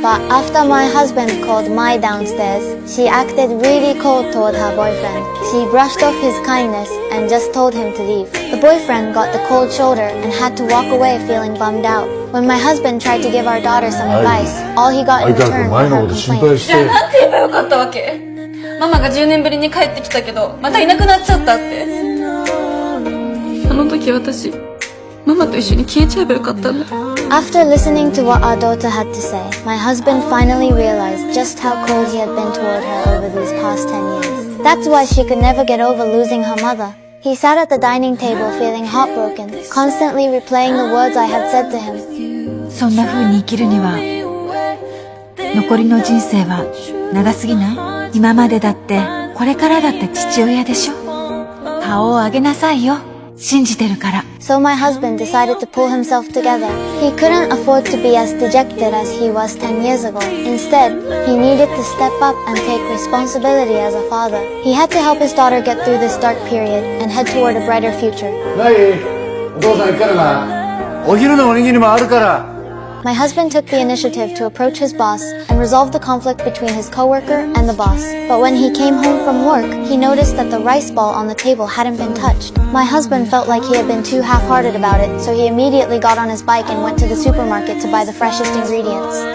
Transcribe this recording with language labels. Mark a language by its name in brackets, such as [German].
[English] But after my husband called Mai downstairs, she acted really cold toward her boyfriend. She brushed off his kindness and just told him to leave. The boyfriend got the cold shoulder and had to walk away feeling bummed out. When my husband tried to give our daughter some advice, all he got in return were her complaints. [Japanese] じゃあなんて言えばよかったわけ？ママが10年ぶりに帰ってきたけど、またいなくなっちゃったって。あの時私、ママと一緒に消えちゃえばよかったんだ。 [English] After listening to what our daughter had to say, my husband finally realized just how cold he had been toward her over these past 10 years. That's why she could never get over losing her mother. He sat at the dining table feeling heartbroken, constantly replaying the words I had said to him. [Japanese] そんな風に生きるには、残りの人生は長すぎない？今までだって、これからだって父親でしょ？顔を上げなさいよ。信じてるから。 [English] So my husband decided to pull himself together. He couldn't afford to be as dejected as he was 10 years ago. Instead, he needed to step up and take responsibility as a father. He had to help his daughter get through this dark period and head toward a brighter future. [Japanese] ない、お父さん行くからな。お昼のおにぎりもあるから。 [English] My husband took the initiative to approach his boss and resolve the conflict between his coworker and the boss. But when he came home from work, he noticed that the rice ball on the table hadn't been touched. My husband felt like he had been too half-hearted about it, so he immediately got on his bike and went to the supermarket to buy the freshest ingredients.